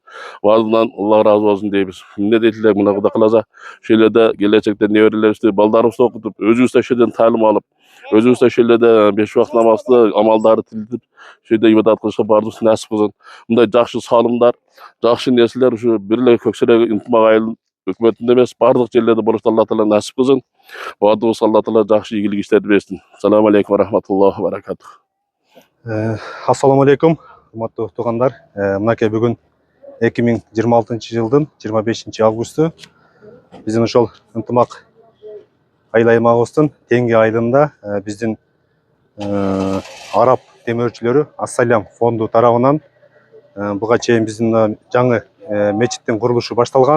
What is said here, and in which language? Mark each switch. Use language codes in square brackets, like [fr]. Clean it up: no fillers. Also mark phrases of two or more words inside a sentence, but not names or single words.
[ky] Баарынан Алла разы болсун дейбиз. Эмне дейт элек мына Кудай кааласа ошол жерде келечекте неберелерибизди, балдарыбызды окутуп, өзүбүз да ошол жерден таалим алып, өзүбүз да ошол жерде 5 убакыт намазды амалдарды тилдип, ошол жерде ибадат кылышка баарыбыз насип кылсын. Мындай жакшы салымдар, жакшы нерселер ушу бир эле Көксөрөк ынтымак айыл өкмөтүндө эмес, бардык жерлерде болушту Алла таала насип кылсын. Баардыгыбыз Алла таала жакшы ийгилик иштерди берсин. [ar] السلام عليكم ورحمة الله وبركاته. السلام عليكم, [ky] урматтуу туугандар. Мынакей бүгүн 2026 жылдын 25 августу биздин ошол ынтымак айыл аймагыбыздын Теңге айылында биздин араб демөөрчүлөрү Ассалам фонду тарабынан буга чейин биздин жаңы мечиттин курулушу башталган.